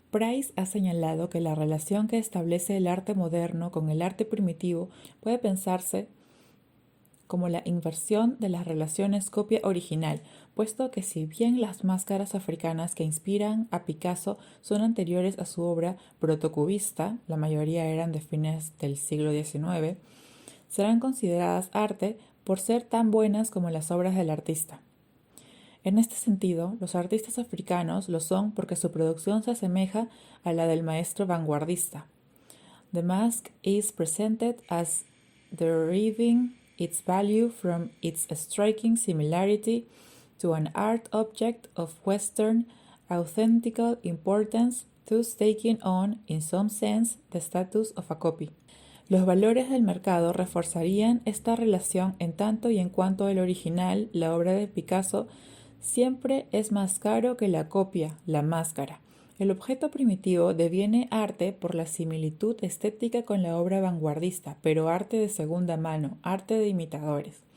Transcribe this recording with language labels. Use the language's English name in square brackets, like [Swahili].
[Spanish] Price ha señalado que la relación que establece el arte moderno con el arte primitivo puede pensarse como la inversión de las relaciones copia-original, puesto que si bien las máscaras africanas que inspiran a Picasso son anteriores a su obra protocubista, la mayoría eran de fines del siglo XIX, serán consideradas arte por ser tan buenas como las obras del artista. En este sentido, los artistas africanos lo son porque su producción se asemeja a la del maestro vanguardista. [English] The mask is presented as deriving its value from its striking similarity to an art object of Western authentical importance, thus taking on, in some sense, the status of a copy. [Spanish] Los valores del mercado reforzarían esta relación en tanto y en cuanto el original, la obra de Picasso, siempre es más caro que la copia, la máscara. El objeto primitivo deviene arte por la similitud estética con la obra vanguardista, pero arte de segunda mano, arte de imitadores.